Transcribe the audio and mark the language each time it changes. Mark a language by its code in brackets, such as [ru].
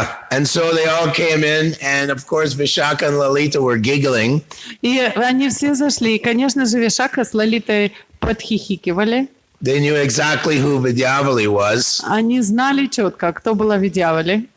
[en] And so they all came in, and of course Vishaka and Lalita were giggling. [ru] И они все зашли. И, конечно же, Вишака с Лалитой подхихикивали. [en] They knew exactly who Vidyavali was. [ru] Они знали четко, кто была Видьявали.